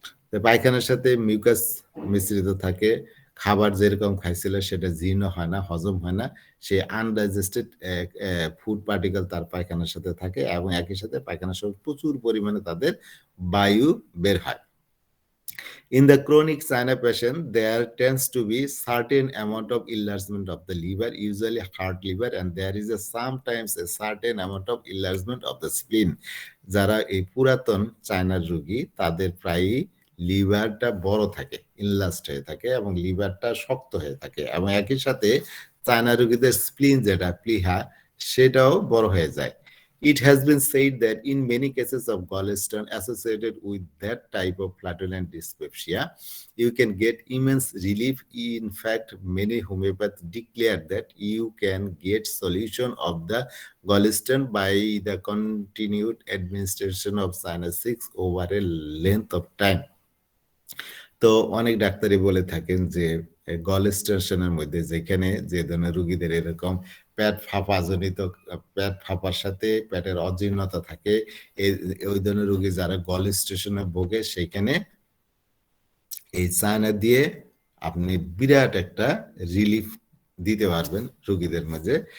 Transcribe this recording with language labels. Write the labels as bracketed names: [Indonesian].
[Bangla] তো পায়খানার সাথে মিউকাস মিশ্রিত থাকে, খাবার যেরকম খাইছিল সেটা জীর্ণ হয় না, হজম হয় না, সে আনডাইজেস্টেড ফুড পার্টিকেল তার পায়খানার সাথে থাকে এবং একই সাথে পায়খানার সাথে প্রচুর পরিমাণে তাদের বায়ু বের হয়। [English] In the chronic sinus patient, there tends to be certain amount of enlargement of the liver, usually heart liver, and there is sometimes a certain amount of enlargement of the spleen. [Bangla] যারা এই পুরাতন চায়নার রোগী তাদের প্রায়ই লিভারটা বড় থাকে, ইনলাস্ট হয়ে থাকে এবং লিভারটা শক্ত হয়ে থাকে এবং একই সাথে চায়না রোগীদের স্প্লিন যেটা প্লিহা সেটাও বড় হয়ে যায়। [English] It has been said that in many cases of gallstone associated with that type of flatulent dyspepsia, you can get immense relief. In fact, many homeopaths declare that you can get solution of the gallstone by the continued administration of sinus 6 over a length of time. [Bangla] তো অনেক ডাক্তারই বলে থাকেন যে গলস্টেশনের মধ্যে যেখানে যে ধরনের রোগীদের এরকম পেট ফাঁপা জনিত পেট ফাঁপার সাথে পেটের অজীর্ণতা থাকে, ওই ধরনের রোগী যারা গলস্টেশনে ভোগে সেখানে এই চায়না দিয়ে আপনি বিরাট একটা রিলিফ দিতে পারবেন রোগীদের মাঝে।